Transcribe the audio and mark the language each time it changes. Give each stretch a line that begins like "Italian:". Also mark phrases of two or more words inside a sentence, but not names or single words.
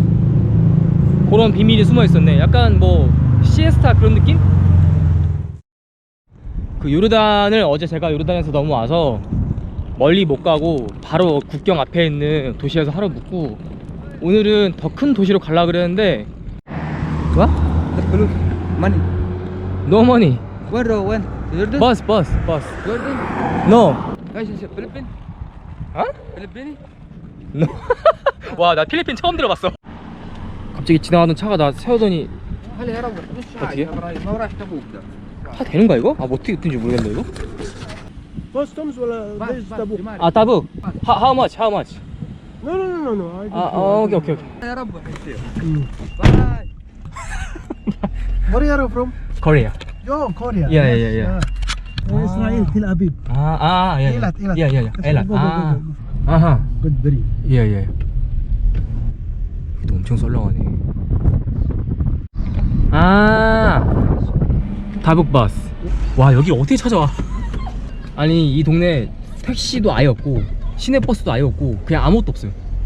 Korean: 그런 비밀이 숨어 있었네. 약간 뭐 시에스타 그런 느낌? 그 요르단을 어제 제가 요르단에서 넘어와서 멀리 못 가고 바로 국경 앞에 있는 도시에서 하루 묵고 오늘은 더 큰 도시로 가려고 그랬는데.
English: What? Money. No money. When? Jordan? Bus. Jordan? No. Philippines?
Korean: 어?
English: Philippines? No.
Korean: 와, 나 필리핀 처음 들어봤어. 갑자기 지나가던 차가 나 세우더니 어떻게?
Arabic: ما راح تبوك ده.
Korean: 타 되는 거야 이거? 뭐 어떻게 뜬지 모르겠네 이거.
Arabic: Customs ولا ليش تبوك؟
Korean: 아, 따부.
English: How much? No. I
Korean: 오케이.
Arabic: يا رب يصير. باي.
English: Where are you from? Korea. Yo, Korea. Yeah.
Arabic: إسرائيل تل أبيب.
Korean: 예. إيلات. 엘랏.
English: Go.
Korean: 아하.
English: Good very.
Korean: 예. 또 엄청 썰렁하네. 다북버스. 와, 여기 어떻게 찾아와? 아니, 이 동네 택시도 아예 없고 시내버스도 아예 없고 그냥 아무것도 없어요.